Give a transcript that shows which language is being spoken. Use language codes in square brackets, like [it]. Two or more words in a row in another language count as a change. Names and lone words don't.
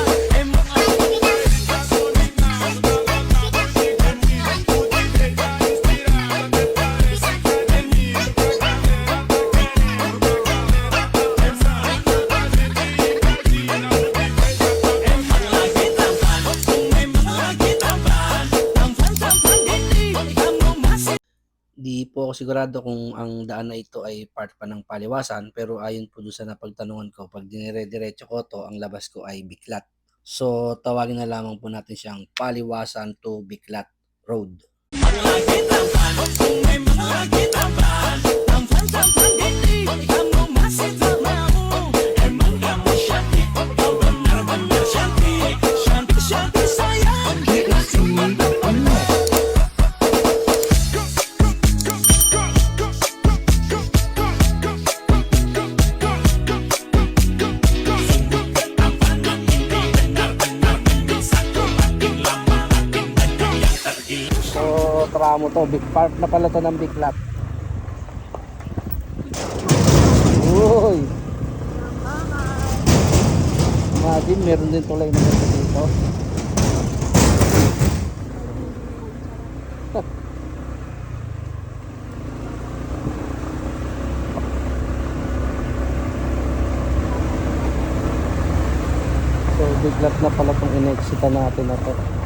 [id] Emang lagi tampan, memang lagi tampan. Tampan-tampan ini kamu masih. [tl] Di po ako sigurado kung ang daan na ito ay part pa ng Paliwasan, pero ayon po doon sa napagtanungan ko, pag dinire-diretso ko to, ang labas ko ay Biclat. So tawagin na lamang po natin siyang Paliwasan to Biclat Road. [id] Lagi tampan, memang lagi tampan. Tampan-tampan ini kamu masih tak mau. Emang kamu cantik, kau benar-benar cantik. Cantik-cantik sayang, kita cuma teman. Ketampanan ini benar-benar bikin satu. Makin lama makin banyak yang tergila. [tl] So tramo to, [en] big part [tl] na pala to ng Biclat. Uy! Imagine, meron din tulay na ganito dito. So, biglat na pala itong in-exita natin na to.